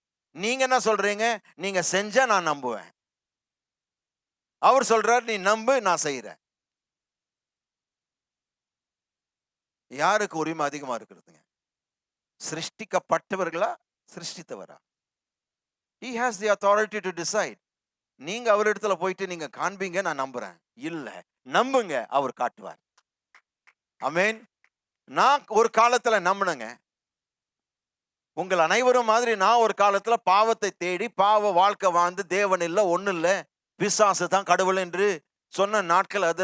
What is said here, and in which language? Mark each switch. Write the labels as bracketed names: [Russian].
[Tamil] நீங்க என்ன சொல்றீங்க? நீங்க செஞ்சா நான் நம்புவேன். அவர் சொல்றார், நீ நம்பு, நான் செய்யறேன். யாருக்கு உரிமை அதிகமா இருக்கிறதுங்க? சிருஷ்டிக்கப்பட்டவர்களா, சிருஷ்டித்தவரா? [English] He has the authority to decide. [Tamil] நீங்க அவரிடத்துல போயிட்டு நீங்க காண்பீங்க, நான் நம்புறேன். இல்ல, நம்புங்க, அவர் காட்டுவார். ஆமென். நான் ஒரு காலத்துல நம்பினேங்க. உங்கள் அனைவரும் மாதிரி நான் ஒரு காலத்துல பாவத்தை தேடி பாவ வாழ்க்கை வாழ்ந்து தேவன் இல்ல, ஒண்ணு இல்ல, பிசாசு தான் கடவுள் என்று சொன்ன நாட்கள்.